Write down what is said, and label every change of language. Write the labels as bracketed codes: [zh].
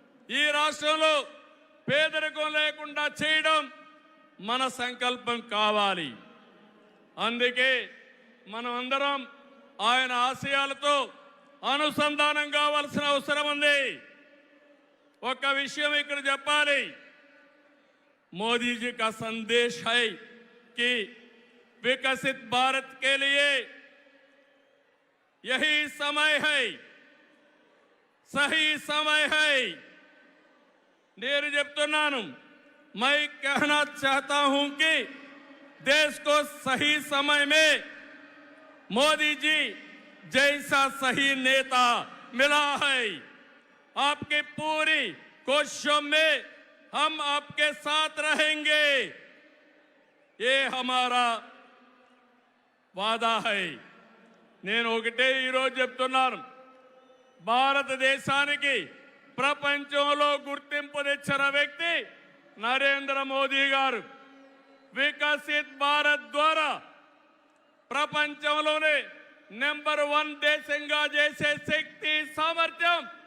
[te] ఈ రాష్ట్రంలో పేదరికం లేకుండా చేయడం మన సంకల్పం కావాలి. అందుకే మనం అందరం ఆయన ఆశయాలతో అనుసంధానం కావాల్సిన అవసరం ఉంది. ఒక విషయం ఇక్కడ చెప్పాలి. [hi] मोदी जी का संदेश है कि विकसित भारत के लिए यही समय है, सही समय है. [te] నేను చెప్తున్నాను, [hi] मैं कहना चाहता हूं कि देश को सही समय में मोदी जी जैसा सही नेता मिला है. आपकी पूरी कोशिशों में हम आपके साथ रहेंगे, ये हमारा वादा है. [te] నేను ఒకటే ఈరోజు చెప్తున్నాను, భారతదేశానికి ప్రపంచంలో గుర్తింపు తెచ్చిన వ్యక్తి నరేంద్ర మోదీ గారు. వికసిత్ భారత్ ద్వారా ప్రపంచంలోనే నెంబర్ 1 దేశంగా చేసే శక్తి, సామర్థ్యం